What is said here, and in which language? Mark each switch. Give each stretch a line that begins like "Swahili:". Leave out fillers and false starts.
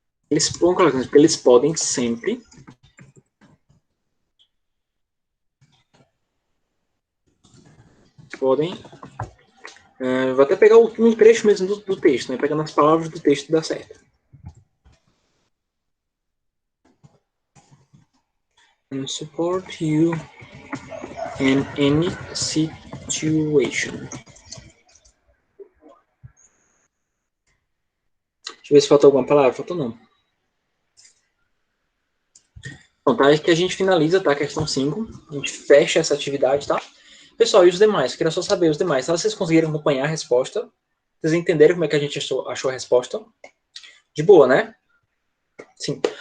Portuguese: Eles podem sempre. Podem. Vou até pegar um trecho mesmo do texto, né? Pegando as palavras do texto dá certo.
English: And support you in any situation.
Portuguese: Deixa eu ver se faltou alguma palavra. Faltou não. Bom, tá? Acho que a gente finaliza, tá? A questão 5. A gente fecha essa atividade, tá? Pessoal, e os demais? Queria só saber os demais. Se vocês conseguiram acompanhar a resposta, vocês entenderam como é que a gente achou a resposta? De boa, né? Sim.